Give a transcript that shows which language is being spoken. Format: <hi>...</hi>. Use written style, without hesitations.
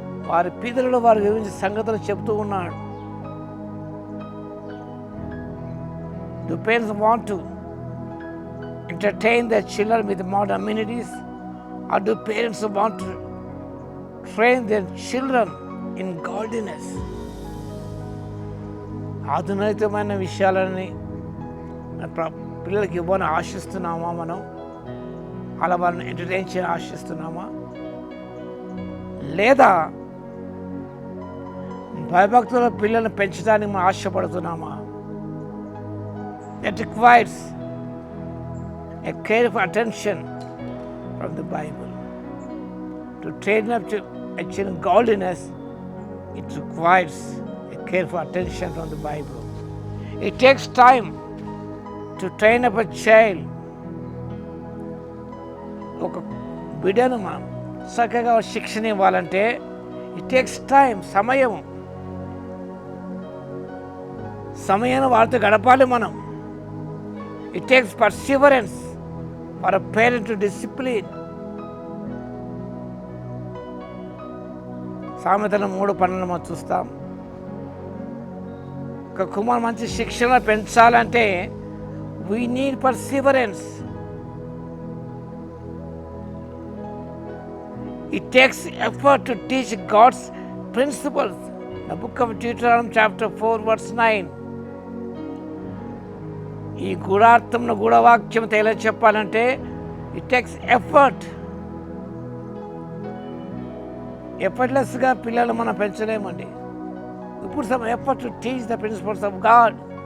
<te>వారి పితరులు వారు వివరించిన సంగతులు చెప్తూ ఉన్నాడు.</te> <en>Do parents want to entertain their children with modern amenities, or do parents want to train their children in godliness?</en> <te>ఆధునికమైన విషయాలని పిల్లలకి ఇవ్వని ఆశిస్తున్నామా? మనం అలా వాళ్ళని ఎంటర్టైన్ చేయని ఆశిస్తున్నామా? లేదా భయభక్తుల పిల్లల్ని పెంచడానికి మనం ఆశపడుతున్నామా?</te> <en>That requires a careful attention from the Bible. To train up to achieve godliness, it requires a careful attention from the Bible. It takes time to train up a child.</en> <te>ఒక బిడ్డను మనం చక్కగా శిక్షణ ఇవ్వాలంటే</te> <en>it takes time,</en> <te>సమయాన్ని వారితో గడపాలి మనం.</te> <en>It takes perseverance for a parent to discipline.</en> <te>సామెతలు 3:12 మనం చూస్తాం. ఒక కుమారు మంచి శిక్షణ పెంచాలంటే</te> <en>We need perseverance. It takes effort to teach God's principles. The book of Deuteronomy chapter 4 verse 9.</en> <te>ఈ గూఢార్థంలో గూఢవాక్యం తెలియ చెప్పాలంటే</te> <en>It takes effort.</en> <te>ఎఫర్ట్లెస్గా పిల్లలు మనం పెంచలేమండి. ఇప్పుడు</te> <en>Some effort to teach the principles of God.</en>